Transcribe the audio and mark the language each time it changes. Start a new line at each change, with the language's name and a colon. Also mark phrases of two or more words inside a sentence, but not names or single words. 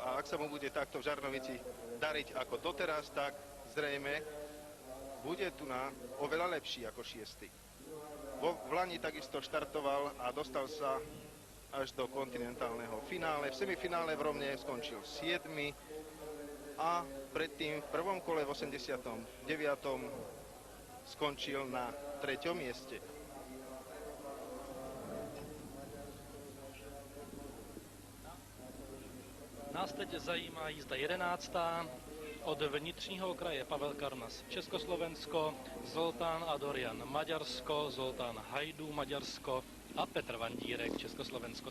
Slovak: A ak sa mu bude takto v Žarnovici dariť ako doteraz, tak zrejme bude tu na oveľa lepší ako 6. V Lani takisto štartoval a dostal sa až do kontinentálneho finále. V semifinále v Romne skončil 7. a predtým v prvom kole v 89. skončil na 3. mieste.
Czech: Nás teď zajímá jízda 11. Od vnitřního kraje Pavel Karnas Československo, Zoltán Adorjan Maďarsko, Zoltán Hajdu Maďarsko a Petr Vandírek Československo.